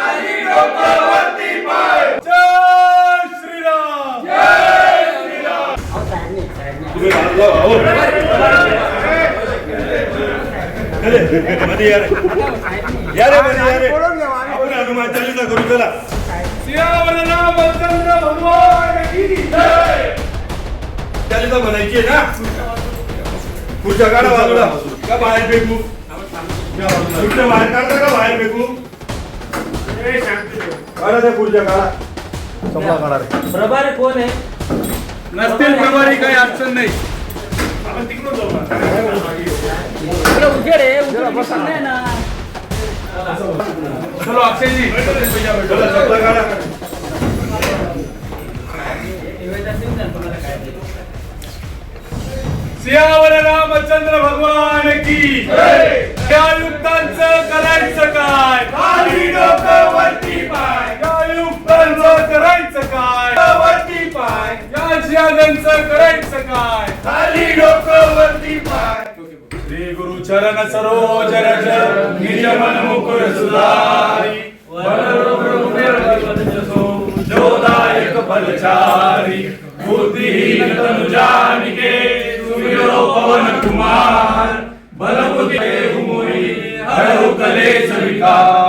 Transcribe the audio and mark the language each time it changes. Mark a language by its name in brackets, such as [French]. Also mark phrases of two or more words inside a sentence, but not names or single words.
[Marathi] जय श्रीराम, जय श्रीराम। मध्ये यार यार मध्ये यार आपण हनुमान चालीसा करू चला। [Hindi] सियावर रामचंद्र भगवान की जय। [Marathi] चालीसा म्हणायची आहे ना? खुर्च्या काढा बाजूला का बाहेर फेकू? खुर्च्या बाहेर काढता का बाहेर फेकू? काढा त्या खुर्च्या काढा, समजा काढा रे। प्रभारी कोण आहे? नसतील प्रभारी, काही अडचण नाही। आपण तिकडून जाऊ ना। उजेड आहे, उजेड बसत नाही ना। [Hindi] चलो अक्षय जी, [Marathi] चला चपला काढा। [Hindi] सियावर रामचंद्र भगवान की जय। [Marathi] आयुक्तांचं करायचं काय? खाली डोकं वरती पाय, आयुक्तांचं करायचं काय? वरती पाय, या शियाजांचं करायचं काय? खाली डोकं वरती पाय। [Hindi] श्री गुरु चरण सरोज रज निज मन मुकुर सुधारी जोदायक फलचारी बुद्धिहीन तनु जानिके सुमिरो पवन कुमार बलबुद्धि हुमुरी हरहु कलेश विकार।